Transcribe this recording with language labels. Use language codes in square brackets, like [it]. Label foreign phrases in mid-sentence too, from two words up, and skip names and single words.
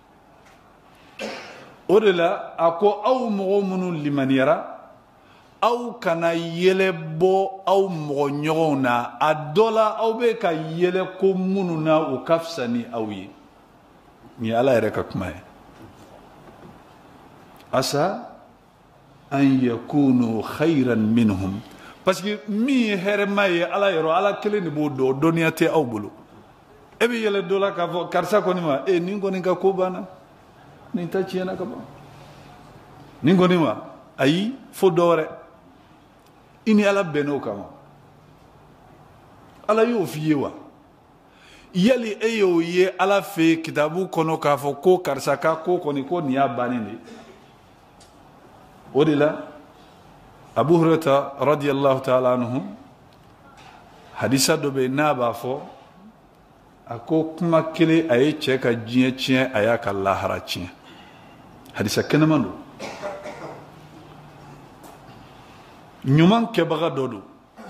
[bm] o de la a ko aw mɔgɔ minnu limaniyara aw kana yɛlɛ bɔ aw mɔgɔ ɲɔgɔnw na a dɔ la aw bɛ ka yɛlɛ ko minnu na o ka fisa ni aw ye nin ye ala yɛrɛ ka kuma ye [ar] عسى أن يكونوا خيرا منهم [bm] parce que min ye hɛrɛma ye ala yɔrɔ ala kelen de b'o dɔn dɔnniya tɛ aw bolo e bɛ yɛlɛ dɔ la k'a fɔ karisa kɔni ma nin kɔni ka ko banna nin ta tiɲɛna ka ban nin kɔni ma ayi fo dɔ wɛrɛ i ni ala bɛnn'o kama ala y'o f'i ye wa yali e y'o ye ala fɛ kitabu kɔnɔ k'a fɔ ko karisa ka ko kɔni ko nin y'a bannen de o de la Abu Hurairata [ar] رضي الله تعالى عنه [bm] hadisa dɔ bɛ yen n'a b'a fɔ a ko kuma kelen a ye cɛ ka diɲɛ tiɲɛ a y'a ka lahara tiɲɛ hadisa kɛnɛman don ɲuman kɛbaga dɔ don